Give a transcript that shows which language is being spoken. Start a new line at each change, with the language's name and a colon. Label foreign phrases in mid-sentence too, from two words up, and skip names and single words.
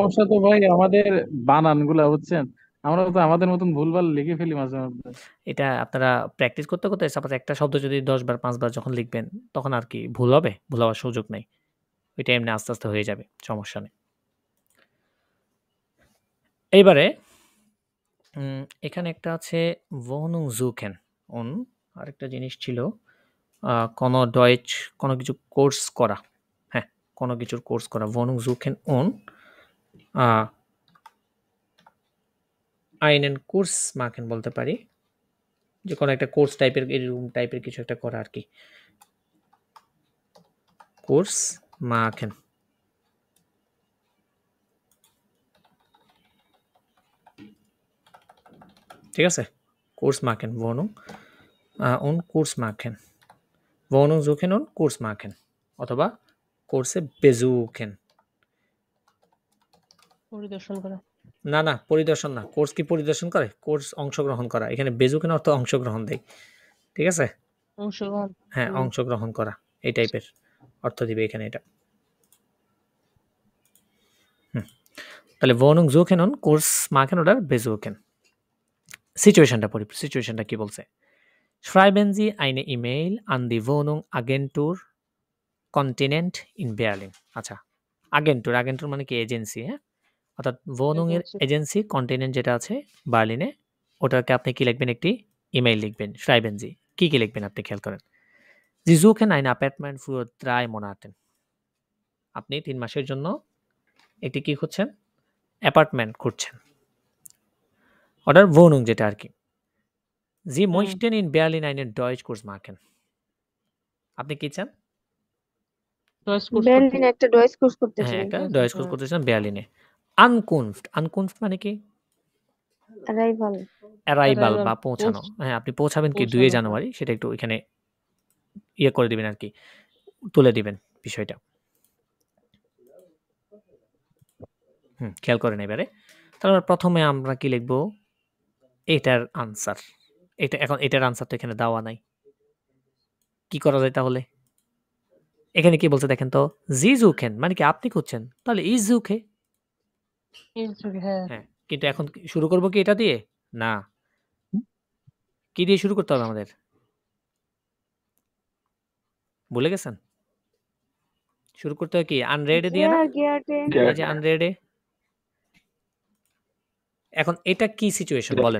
Bangla: সমস্যা তো ভাই আমাদের বানানগুলা, বুঝছেন? আমরা তো আমাদের মতন ভুলভাল লিখে ফেলি মাঝে মধ্যে। এটা আপনারা প্র্যাকটিস করতে সাপোজ একটা শব্দ যদি ১০ বার ৫ বার যখন লিখবেন তখন আর কি ভুল হবে? ভুল হওয়ার সুযোগ নাই। ওইটা এমনি আস্তে, আস্তে হয়ে যাবে। সমস্যা নেই। এইবারে এখানে একটা আছে
German: Wohnung suchen und
Bangla: আরেকটা জিনিস ছিল কোনো ডয়েচ কোনো কিছু কোর্স করা। হ্যাঁ, কোনো কিছুর কোর্স করা।
German: Wohnung suchen und einen Kurs machen
Bangla: বলতে পারি। যে কোনো একটা কোর্স টাইপের, এরকম টাইপের কিছু একটা করা আরকি।
German: কোর্স machen।
Bangla: ঠিক আছে?
German: কোর্স machen, Wohnung und Kurs machen। Wohnung suchen und Kurs machen
Bangla: অথবা কোর্সে
German: besuchen।
Bangla: পরিদর্শন করা। না, পরিদর্শন না। কোর্স কি পরিদর্শন করে? কোর্স অংশগ্রহণ করা। এখানে besuchen অর্থ অংশগ্রহণ দেয়। ঠিক আছে? অংশগ্রহণ। হ্যাঁ, অংশগ্রহণ করা। এই টাইপের অর্থ দিবে এখানে এটা।
German: তাহলে Wohnung suchen und Kurs machen oder besuchen.
Bangla: সিচুয়েশনটা পড়ি। সিচুয়েশনটা কি বলছে?
German: Schreiben Sie eine E-Mail an die Wohnung Agentur Continent in Berlin.
Bangla: আচ্ছা, আগেন্টুর মানে কি এজেন্সি, হ্যাঁ? অর্থাৎ Wohnung এর Agency। এজেন্সি কন্টিনেন্ট যেটা আছে বার্লিনে, ওটাকে আপনি কি লিখবেন? একটি ইমেইল লিখবেন।
German: Schreiben Sie
Bangla: কি লিখবেন আপনি খেয়াল করেন।
German: Sie suchen ein Apartment für 3 Monaten.
Bangla: আপনি 3 মাসের জন্য একটি কি খুঁজছেন? অ্যাপার্টমেন্ট খুঁজছেন। Oder Wohnung যেটা আর কি।
German: Sie möchten in Berlin einen Deutschkurs machen.
Bangla: আপনি কি চান?
German: Deutsch Kurs
Bangla: বের্লিনে একটা ডয়েস কোর্স করতে হ্যাঁ, চাই। একটা ডয়েচ কোর্স করতে চান বার্লিনে। Ankunft মানে কি? অ্যারাইভাল। অ্যারাইভাল Arrival, বা পৌঁছানো। পৌঁছ- হ্যাঁ, আপনি পৌঁছাবেন কি 2 পৌঁছানো, জানুয়ারি, সেটা একটু এখানে ইয়ে করে দিবেন আর কি, তুলে দিবেন বিষয়টা। খেয়াল করেন এবারে। তারপর প্রথমে আমরা কি লিখব? এটার আনসার। এখন এটার আনসার তো এখানে দেওয়া নাই। কি করা যায় তাহলে? এখানে কি বলছে দেখেন তো?
German: Sie suchen
Bangla: মানে কি আপনি খুঁজছেন। তাহলে
German: ich suche।
Bangla: হ্যাঁ হ্যাঁ, কিন্তু এখন শুরু করব কি এটা দিয়ে? না। কি দিয়ে শুরু করতে হবে আমাদের? ভুলে গেছেন? শুরু করতে হয় কি? আনরেডে দিয়ে না? গিয়ার্টে। এই যে আনরেডে। এখন এটা কি সিচুয়েশন বলেন?